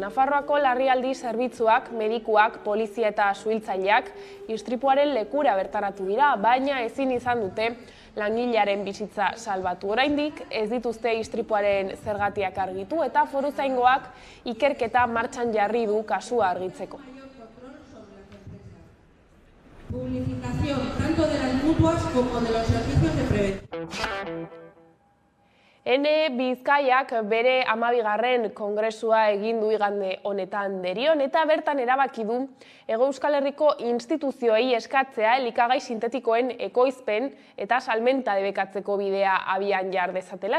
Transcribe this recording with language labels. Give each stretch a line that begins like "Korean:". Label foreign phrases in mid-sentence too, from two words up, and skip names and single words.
Basque: Nafarroako larrialdi zerbitzuak, medikuak, polizia eta suhiltzaileak istripuaren lekura bertaratu dira, baina ezin izan dute langilearen bizitza salbatu. Oraindik ez dituzte istripuaren zergatiak argitu eta foruzaingoak ikerketa martxan jarri du kasua argitzeko.
Spanish: Publificación tanto de las mutuas como de los servicios de prevención.
Basque: Bizkaiak bere 12. kongresua egin du igande honetan derion eta bertan erabaki du Hego Euskal Herriko instituzioei eskatzea elikagai sintetikoen ekoizpen eta salmenta debekatzeko bidea abian jar dezatela.